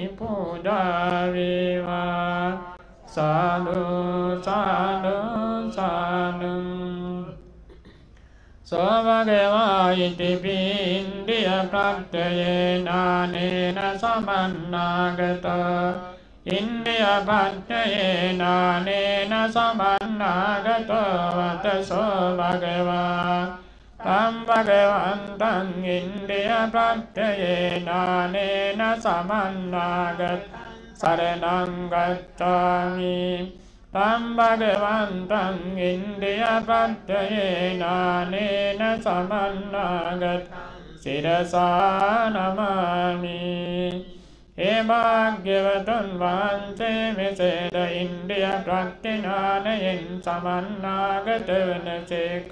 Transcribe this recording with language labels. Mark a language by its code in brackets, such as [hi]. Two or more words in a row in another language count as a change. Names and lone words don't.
[si] පූජා වේවා. සාදු සාදු සාදු. [pi] සෝභගවා ඉතිපි ඉන්ද්‍රිය ප්‍රත්‍යයේනානේන සමන්නාගතෝ ඉන්ද්‍රිය ප්‍රත්‍යයේනානේන සමන්නාගතෝ වතසෝ භගවා තම් භගවන්තං ඉන්ද්‍රිය ප්‍රත්‍යයේනානේන සමන්නාගත සරණං ගච්ඡාමි. තම් භගවන්තං ඉන්ද්‍රිය ප්‍රත්‍යයේනානේන සමන්නාගත සිරසා නමාමි. [si] ඒ භාග්‍යවතුන් වහන්සේ මෙසේද ඉන්ද්‍රිය ප්‍රත්‍යඥානයෙන් සමන්නාගත වනසේක.